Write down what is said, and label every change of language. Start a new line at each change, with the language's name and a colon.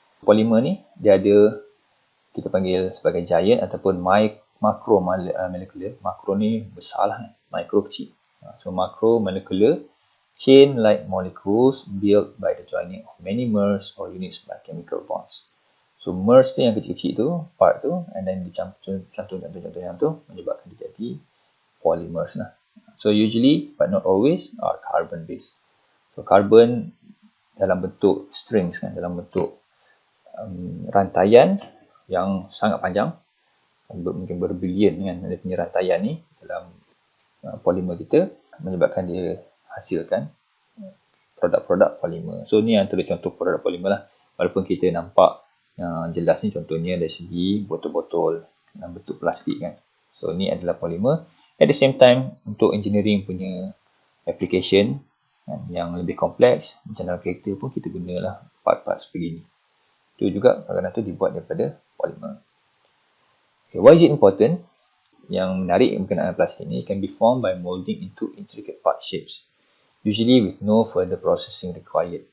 Malay: Polymer ni dia ada, kita panggil sebagai giant ataupun macro molecular. Macro ni besar lah, micro kecil.
English: So macro molecular chain like molecules built by the joining of many mers or units by chemical bonds.
Malay: So mers tu yang kecil-kecil tu, part tu, and then dicampur contoh-contoh tu menyebabkan dia jadi polymers lah.
English: So usually, but not always, are carbon based.
Malay: So carbon dalam bentuk strings kan, dalam bentuk rantaian yang sangat panjang, mungkin berbilion kan, dia punya rantaian ni dalam polimer kita, menyebabkan dia hasilkan produk-produk polimer. So ni antara contoh produk polimer lah. Walaupun kita nampak jelas ni contohnya dari segi botol-botol dalam bentuk plastik kan. So ni adalah polimer.
English: At the same time,
Malay: untuk engineering punya application yang lebih kompleks, macam dalam kereta pun kita gunalah part-part sebegini. Itu juga kadang-kadang tu dibuat daripada polimer.
English: Okay, why is it important?
Malay: Yang menarik berkenaan plastik ni,
English: can be formed by molding into intricate part shapes, usually with no further processing required.